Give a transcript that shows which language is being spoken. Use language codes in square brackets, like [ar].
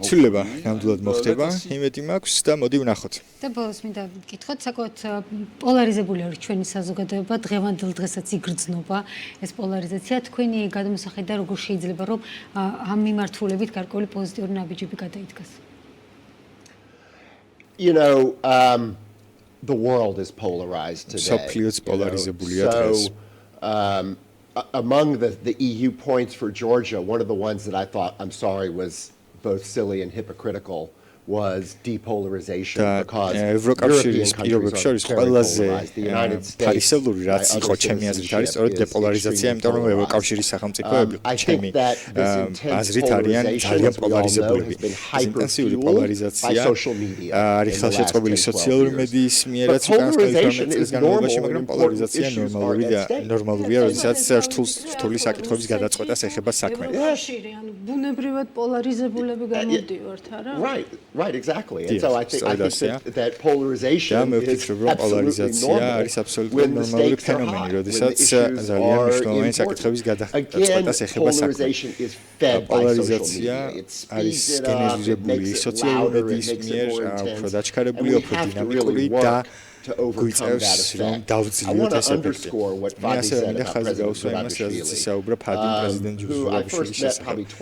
[ka] ცვლილება ნამდვილად მოხდება, იმედი მაქვს და მოდი ვნახოთ. და ბოლოს მინდა გითხოთ, საკუთარ პოლარიზებული არის ჩვენი საზოგადოება, დღევანდელ დღესაც იგრძნობა ეს პოლარიზაცია. თქვენი გადამოსახედა როგორ შეიძლება რომ ამ მიმართულებით გარკვეული პოზიტიური ნაბიჯები გადაიდგას? [en] You know, the world is polarized today. [ka] სოფლიოც პოლარიზებულია დღეს. [en] Among the EU points for Georgia, one of the ones that I thought, I'm sorry, was both silly and hypocritical was depolarization because [ka] ევროკავშირის პირობებს შორის ყველაზე ფარისელური რაც იყო ჩემი აზრით არის სწორედ დეპოლარიზაცია, იმიტომ რომ ევროკავშირის სახელმწიფოები ჩემი აზრით არიან ძალიან პოლარიზებულები. ინტენსიური პოლარიზაცია არის ხელშეწყობილი სოციალური მედიის მიერაც უკანასკნელი 12 წლის განმავლობაში, მაგრამ პოლარიზაცია ნორმალურია, როდესაც რთული საკითხების გადაწყვეტას ეხება საქმე. ანუ ბუნებრივად პოლარიზებულები გამოდივართ, არა? [en] Right, exactly. And so I think that polarization is [ka] პოლარიზაცია არის აბსოლუტურად ნორმალური ფენომენი, როდესაც ძალიან მნიშვნელოვანი საკითხების გადაწყვეტას ეხება საქმე. პოლარიზაცია არის გენერირებული სოციალური მედიის მიერ, უფრო დაჩქარებული, უფრო დინამიკური და გვიწევს რომ დავძლიოთ ეს ეფექტი. მე ასევე მინდა ხაზი გავუსვა იმას, რაზეც ისაუბრა ფადი პრეზიდენტ ჯუსუვაბიშვილის შესახებ.